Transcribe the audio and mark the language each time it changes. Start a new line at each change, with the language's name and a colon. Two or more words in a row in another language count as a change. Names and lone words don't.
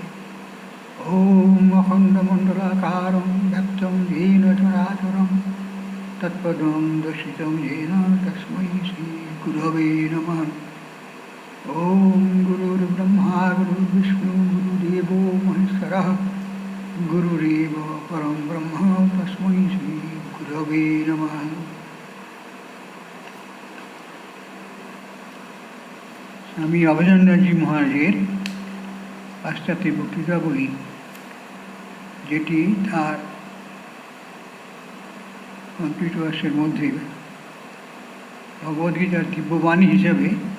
Sanskrit: ॐ अखण्डमण्डलाकारं व्याप्तं येन चराचरं तत्पदं दर्शितं येन तस्मै श्रीगुरवे नमः। ॐ गुरुर्ब्रह्मा गुरुर्विष्णु गुरुदेवो महेश्वरः गुरुरेव परं ब्रह्म तस्मै श्रीगुरवे नमः।
Bangla: স্বামী অভেদানন্দজি মহারাজের পাশ্চাত্যে বক্তৃতাবলী, যেটি তার
English: complete works
Bangla: মধ্যে ভগবদ্গীতার দিব্যবাণী হিসাবে